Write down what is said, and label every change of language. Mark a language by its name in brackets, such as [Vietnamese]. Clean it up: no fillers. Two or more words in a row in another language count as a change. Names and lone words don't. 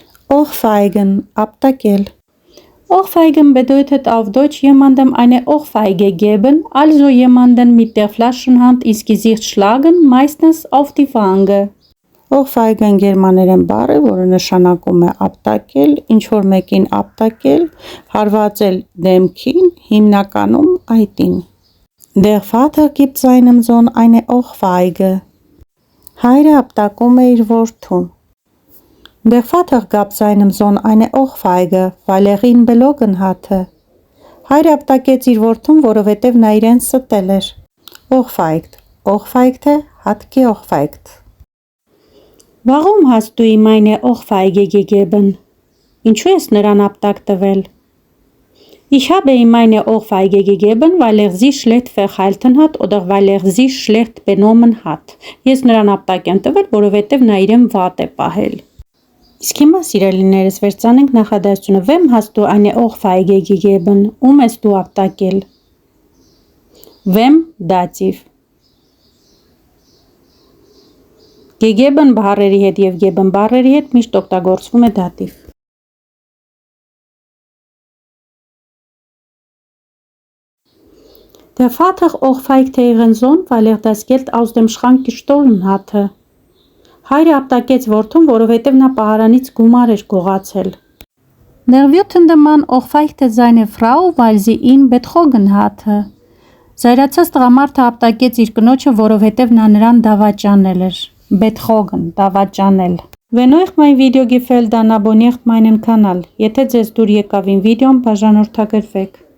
[German] Ohrfeigen, aptakել. Ohrfeigen bedeutet auf Deutsch jemandem eine Ohrfeige geben, also jemanden mit der Flaschenhand ins Gesicht schlagen, meistens auf die Wange. [Armenian] Ohrfeigen գերմաներեն բառ է, որը նշանակում է ապտակել, ինչ-որ մեկին ապտակել, հարվածել դեմքին, հիմնականում այտին. [German] Der Vater gibt seinem Sohn eine Ohrfeige. [Armenian] Հայրը ապտակում է իր որդուն. [German] Der Vater gab seinem Sohn eine Ohrfeige, weil ihn belogen hatte. [Armenian] Հայրը ապտակեց իր որդուն, որովհետև նա իրեն ստել էր. [German] Ohrfeigt. Ohrfeigte hat geohrfeigt. Warum hast du ihm eine Ohrfeige gegeben? [Armenian] Ինչու ես նրան ապտակ տվել? [German] Ich habe ihm eine Ohrfeige gegeben, weil sie schlecht verhalten hat oder weil sich schlecht benommen hat. [Armenian] Ես նրան ապտակ եմ տվել, որովհետև նա իրեն վատ է պահել. Իսկ հիմա սիրելիներս վերցանենք նախադասությունը. [German] Wem hast du eine Ohrfeige gegeben? [Armenian] Ում ես դու ապտակել? [German] Wem dativ. [Armenian] Gegeben բառերի հետ եւ geben բառերի հետ միշտ օգտագործվում է dativ. [German] Der Vater ohrfeigte ihren Sohn, weil das Geld aus dem Schrank gestohlen hatte. [Armenian] Հայրը ապտակեց որդուն, որովհետև նա պահարանից գումար էր գողացել. [German] Der wütende Mann ohrfeigte seine Frau, weil sie ihn betrogen hatte. [Armenian] Զայրացած տղամարդը ապտակեց իր կնոջը, որովհետև նա նրան դավաճանել էր. Betrogen, դավաճանել. [German] Wenn euch mein Video gefällt, dann abonniert meinen Kanal. [Armenian] Եթե ձեզ դուր եկավ իմ վիդեոն, բաժանորդագրվեք.